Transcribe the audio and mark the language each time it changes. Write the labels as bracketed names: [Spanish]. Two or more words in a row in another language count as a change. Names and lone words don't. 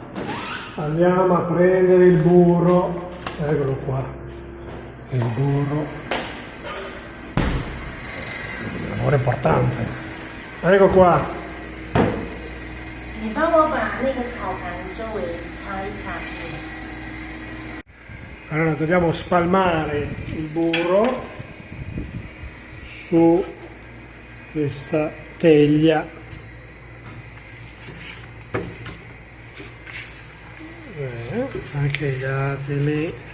[Italian] Andiamo a prendere il burro. Eccolo qua, il burro. Lavoro importante. Ecco qua. [Chinese] 你帮我把那个烤盘周围擦一擦。 [Italian] Allora dobbiamo spalmare il burro su questa teglia. Anche gli altri lì.